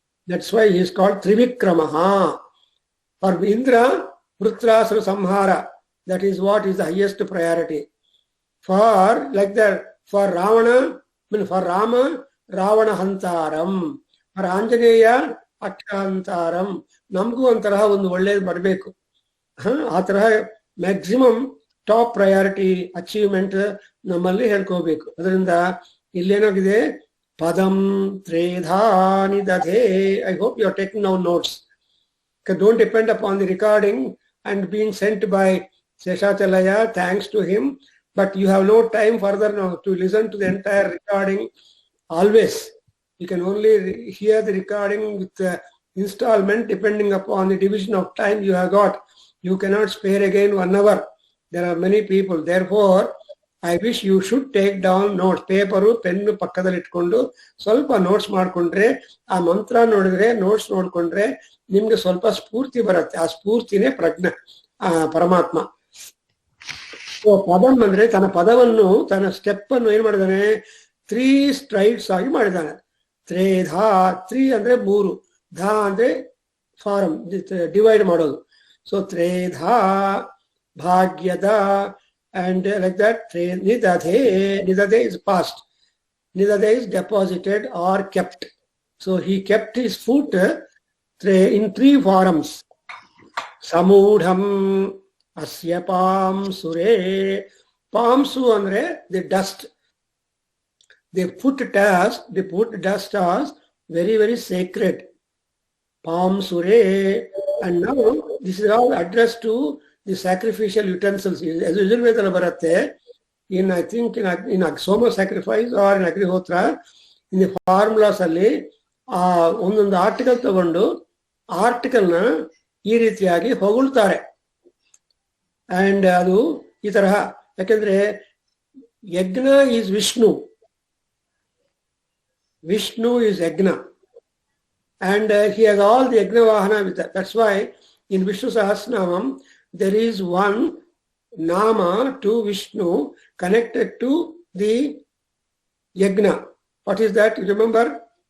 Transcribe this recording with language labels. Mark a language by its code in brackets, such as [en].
[en] That's why he is called Trivikramaha. For Indra, Vrutrasura Samhara, that is what is the highest priority. For like that, for Ravana, for Rama, Ravana Hantaram. For Anjaneya, Akshantaram. [kn] Namgu antaraha ಒಂದು ಒಳ್ಳೆಯದು ಬರಬೇಕು. ಆ ತರಹ maximum top priority achievement ನಮ್ಮಲ್ಲಿ ಹೇಳ್ಕೋಬೇಕು. ಅದರಿಂದ ಇಲ್ಲೇನಾಗಿದೆ, [sa] ಪದಂ ತ್ರೇಧಾನಿ ದಧೆ. [en] I hope you are taking now notes. Don't depend upon the recording and being sent by Seshachalaya, thanks to him, but you have no time further now to listen to the entire recording always. You can only hear the recording with the installment depending upon the division of time you have got. You cannot spare again 1 hour. There are many people. Therefore, I wish you should take down notes. [kn] Paper pen ಪಕ್ಕದಲ್ಲಿ ಇಟ್ಕೊಂಡು ಸ್ವಲ್ಪ notes ಮಾಡ್ಕೊಂಡ್ರೆ, ಆ ಮಂತ್ರ ನೋಡಿದ್ರೆ, notes ನೋಡ್ಕೊಂಡ್ರೆ ನಿಮ್ಗೆ ಸ್ವಲ್ಪ ಸ್ಫೂರ್ತಿ ಬರುತ್ತೆ. ಆ ಸ್ಫೂರ್ತಿನೇ ಪರಮಾತ್ಮ. ಸೊ ಪದಂ ಅಂದ್ರೆ ತನ್ನ ಪದವನ್ನು ತನ್ನ ಸ್ಟೆಪ್ ಅನ್ನು ಏನ್ ಮಾಡಿದಾನೆ 3 ಸ್ಟ್ರೈಡ್ಸ್ ಆಗಿ ಮಾಡಿದಾನೆ. ತ್ರೇಧಾ, 3 ಅಂದ್ರೆ 3, ಧಾ ಅಂದ್ರೆ ಫಾರಂ ಡಿವೈಡ್ ಮಾಡೋದು. So ತ್ರೇಧಾ Bhagyada [en] and like that. Nidade is past. Nidade is deposited or kept. So he kept his foot in 3 forms. [sa] Samudham asya pamsure. [en] Pamsu andre the dust. They put dust as very, very sacred. Pamsure. And now this is all addressed to the sacrificial utensils. As [kn] Yajurvedala baratte, [en] I think in Soma sacrifice or in Agrihotra, in the formulas alli [kn] ಒಂದೊಂದು article ತಗೊಂಡು ಆರ್ಟಿಕಲ್ನ ಈ ರೀತಿಯಾಗಿ ಹೊಗಳ್ತಾರೆ. [en] and [kn] ಅದು ಈ ತರಹ, ಯಾಕಂದ್ರೆ [en] Yajna is Vishnu, Vishnu is yajna, and he has all the yajna vahana with that. That's why in Vishnu Sahasranamam there is one nama to Vishnu connected to the yajna. What is that? You remember?